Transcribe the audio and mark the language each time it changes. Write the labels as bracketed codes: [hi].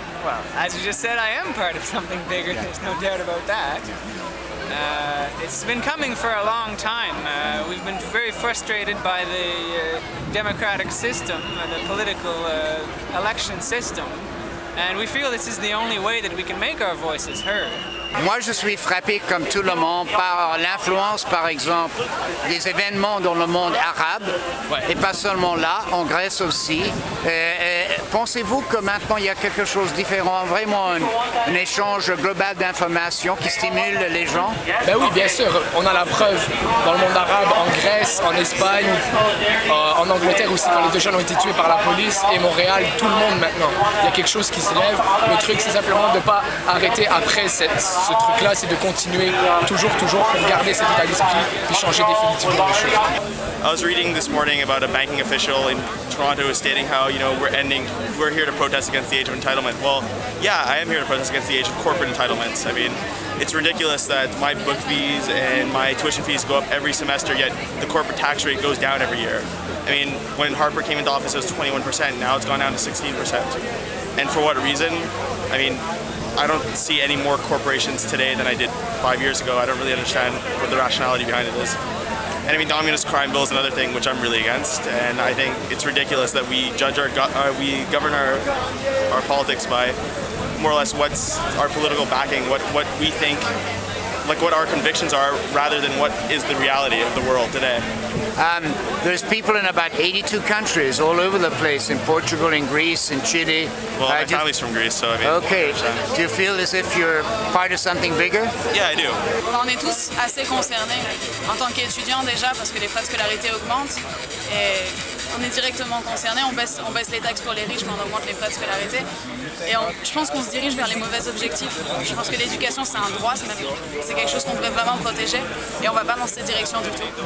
[en] Well, as you just said, I am part of something bigger. There's no doubt about that. It's been coming for a long time. We've been very frustrated by the democratic system, the political election system, and we feel this is the only way that we can make our voices heard. [fr] Moi, je suis frappé, comme tout le monde, par l'influence, par exemple, des événements dans le monde arabe, et pas seulement là, en Grèce aussi. pensez-vous que maintenant il y a quelque chose de différent, vraiment un échange global d'informations qui stimule les gens? Ben oui, bien sûr. On a la preuve dans le monde arabe, en Grèce, en Espagne, en Angleterre aussi, quand les 2 jeunes ont été tués par la police, et Montréal, tout le monde maintenant. Il y a quelque chose qui se lève. Le truc, c'est simplement de ne pas arrêter après ce truc-là, c'est de continuer toujours pour garder cet état d'esprit et changer définitivement les choses. [en] I was reading this morning about a banking official in Toronto stating how, we're here to protest against the age of entitlement. Well, yeah, I am here to protest against the age of corporate entitlements. I mean, it's ridiculous that my book fees and my tuition fees go up every semester, yet the corporate tax rate goes down every year. I mean, when Harper came into office, it was 21%. Now it's gone down to 16%. And for what reason? I mean, I don't see any more corporations today than I did 5 years ago. I don't really understand what the rationality behind it is. And I mean, the Omnibus Crime Bill is another thing which I'm really against, and I think it's ridiculous that we we govern our politics by more or less what's our political backing, what we think, like what our convictions are, rather than what is the reality of the world today. There's people in about 82 countries all over the place, in Portugal, in Greece, in Chile. Well, my family's from Greece, so I mean... Okay. Do you feel as if you're part of something bigger? Yeah, I do. [fr] On est tous assez concernés en tant qu'étudiants déjà parce que les frais de scolarité augmentent et on est directement concernés. On baisse les taxes pour les riches mais on augmente les frais de scolarité. Et je pense qu'on se dirige vers les mauvais objectifs. Je pense que l'éducation c'est un droit, c'est quelque chose qu'on devrait vraiment protéger et on va pas dans cette direction du tout.